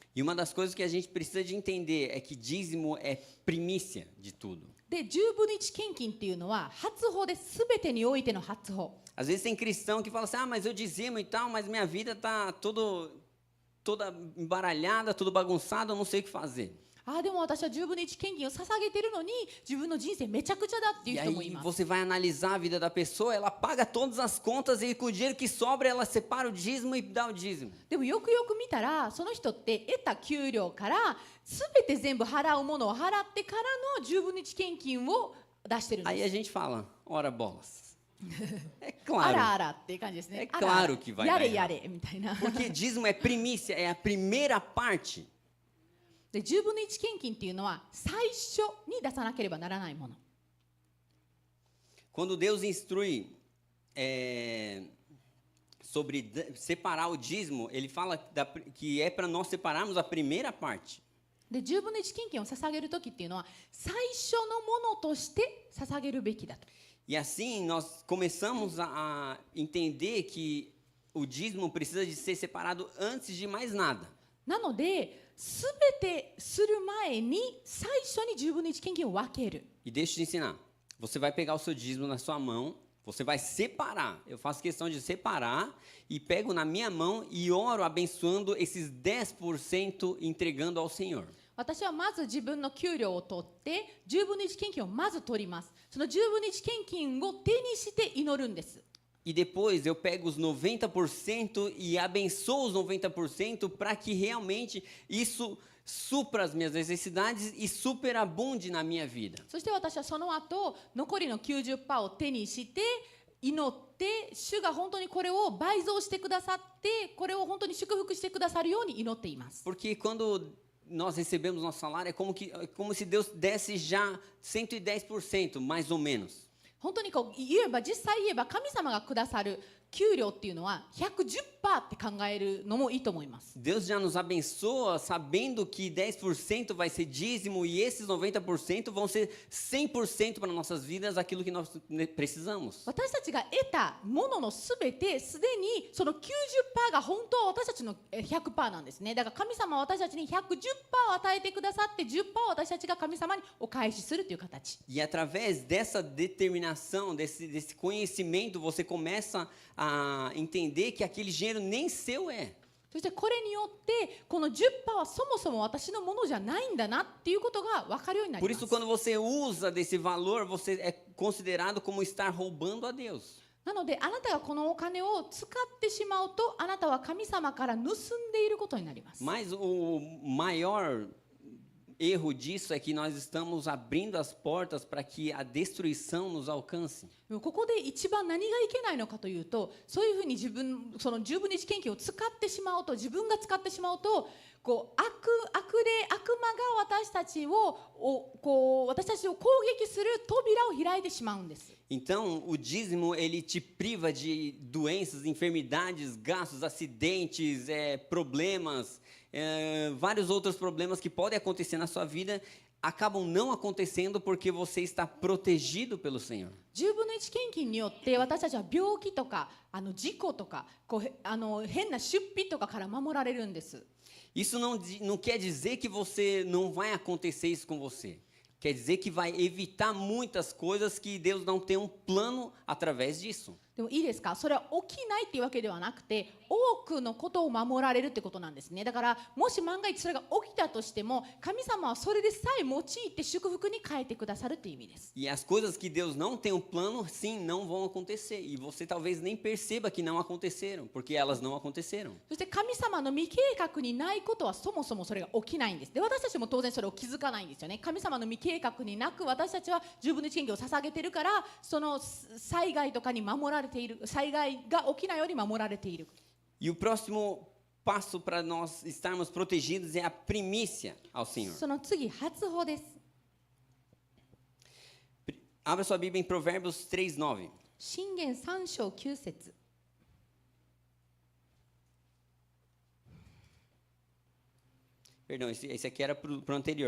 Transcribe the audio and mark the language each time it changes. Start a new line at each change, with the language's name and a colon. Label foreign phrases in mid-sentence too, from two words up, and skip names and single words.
Portuguese: E uma das coisas que a gente precisa de entender é que dízimo é primícia de tudo.
Japanese: で、10分の1献金っていうのは初歩で全てにおいての初歩。
Portuguese: Às vezes tem cristão que fala assim, mas eu dizimo e tal, mas minha vida tá toda embaralhada, tudo bagunçado, eu não sei o que fazer.
Japanese: でも私は10分の1献金を捧げているのに自分の人生めちゃくちゃだっていう
Portuguese: E
Japanese: 人もい
Portuguese: aí
Japanese: ます。
Portuguese: você vai analisar a vida da pessoa, ela paga todas as contas e com o dinheiro que sobra ela separa o dízimo e dá o dízimo.
Japanese: でもよくよく見たら、その人って得た給料から全て全部払うものを払ってからの10分の1献金を出してるん
Portuguese: Aí
Japanese: で
Portuguese: a
Japanese: す。
Portuguese: gente fala, ora bolas. É
Japanese: あ
Portuguese: claro,
Japanese: らあらっていう感じですね。
Portuguese: É claro que vai
Japanese: や
Portuguese: dar
Japanese: れやれみたいな。
Portuguese: porque dízimo é primícia, é a primeira parte.
Japanese: で、10分の1献金っていうのは最初に出さなければならないもの。
Portuguese: Quando Deus instrui sobre separar o dízimo, ele fala que é para nós separarmos a primeira parte.
Japanese: で、10分の1献金を捧げるときっていうのは最初のものとして捧げるべきだと。
Portuguese: E assim nós começamos a entender que o dízimo precisa de ser separado antes de mais nada. なので、すべてする前に最初に10分の1献金を分ける。 E deixa eu te ensinar. Você vai pegar o seu dízimo na sua mão, você vai separar. Eu faço questão de separar e pego na minha mão e oro abençoando esses 10% entregando ao Senhor.
Japanese: 私はまず自分の給料を取って10分の1献金をまず取ります。その10分の1献金を手にして祈るんです。
Portuguese: E depois eu pego os 90% e abençoo os 90% para que realmente isso supra as minhas necessidades e superabunde na minha vida.
Japanese: そして私はその後残りの 90% を手にして祈って主が本当にこれを倍増してくださってこれを本当に祝福してくださるように祈っています。
Portuguese: Porque quando nós recebemos nosso salário é como se Deus desse já 110%, mais ou menos.
Japanese: 本当にこう実際言えば神様がくださる給料っていうのは 110% って考えるのもいいと思います。
Portuguese: Deus já nos abençoa sabendo que 10% vai ser dízimo e esses 90% vão ser 100% para nossas vidas aquilo que nós precisamos.
Japanese: 私たちが得たもののすべてすでにその 90% が本当は私たちの 100% なんですね。だから神様は私たちに 110% を与えてくださって 10% を私たちが神様にお返しするという形。
Portuguese: E através dessa determinação, desse conhecimento, você começa a entender que aquele dinheiro nem seu é.
Japanese: そしてこれによってこの 10% はそもそも私のものじゃないんだなっていうことが分かるようになり
Portuguese: Por
Japanese: ます。
Portuguese: isso, quando você usa desse valor, você é considerado como estar roubando a Deus.
Japanese: なのであなたがこのお金を使ってしまうとあなたは神様から盗んでいることになります。
Portuguese: Mas o maior erro disso é que nós estamos abrindo as portas para que a destruição nos alcance.
Japanese: ここで一番何がいけないのかというと、そういうふうにその10分の1献金を使ってしまうと、自分が使ってしまうと、こう悪魔が私たちを攻撃する扉を開いてしまうんです。
Portuguese: Então, o dízimo, ele te priva de doenças, enfermidades, gastos, acidentes, problemas, vários outros problemas que podem acontecer na sua vida, acabam não acontecendo porque você está protegido pelo Senhor. 10 分の1献金によって私たちは病気とか事故とか変な出費とかから守られるんです。 Isso não quer dizer que você não vai acontecer isso com você. Quer dizer que vai evitar muitas coisas que Deus não tem um plano através disso.
Japanese: でもいいですか、それは起きないっていうわけではなくて多くのことを守られるってことなんですね。だからもし万が一それが起きたとしても神様はそれでさえ用いて祝福に変えてくださるっていう意味です。
Portuguese: E as coisas que Deus não tem um plano, sim, não vão acontecer. E você talvez nem perceba que não aconteceram, porque elas não aconteceram.
Japanese: そして神様の未計画にないことはそもそもそれが起きないんです。で、私たちも当然それを気づかないんですよね。神様の未計画になく私たちは10分の1献金を捧げてるからその災害とかに守られている、災害が起きないように守られている。
Portuguese: E o próximo passo para nós estarmos protegidos é a primícia ao Senhor.
Japanese: その次、初歩です。
Portuguese: Abra sua Bíblia em Provérbios 3:9.
Japanese: 箴言3章9節。
Portuguese: Perdão, esse aqui era para o anterior.